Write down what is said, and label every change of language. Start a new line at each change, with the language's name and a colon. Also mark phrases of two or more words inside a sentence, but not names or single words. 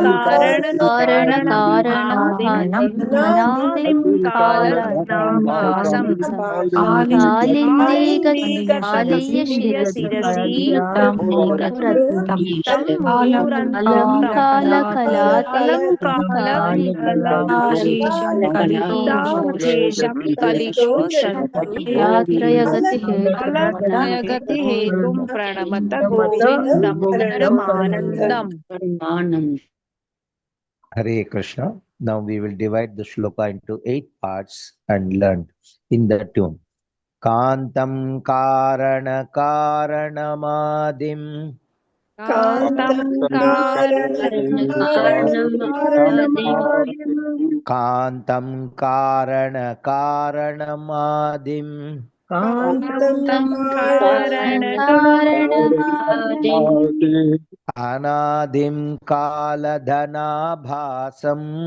Sanskrit: ಕಾರಣ ಕಾರಣಮಾದಿಂ ಅನಾದಿಂ ಕಾಲಧನಾಭಾಸಂ ಕಾಲಿಂದಿಗತ ಕಾಲಿಯ ಶಿರಸಿ ಮುಹುರತ್ಯಂತಂ ಕಾಲಂ ಕಾಲ ಕಲಾತೀತಂ ಕಲಿತಾಶೇಷಂ ಕಲಿದೋಷಗ್ನಂ ಕಾಲತ್ರಯಗತಿ ಹೇತುಂ ಪ್ರಣಮತ ಗೋವಿಂದಂ ಪರಮಾನಂದಂ.
English: Hare Krishna. Now we will divide the shloka into 8 parts and learn in the tune.
Sanskrit: कान्तं कारण कारणमादिम् ಕಾಂತಂ कान्तं कारण कारणमादिम् अनादिम् कालघनाभासम्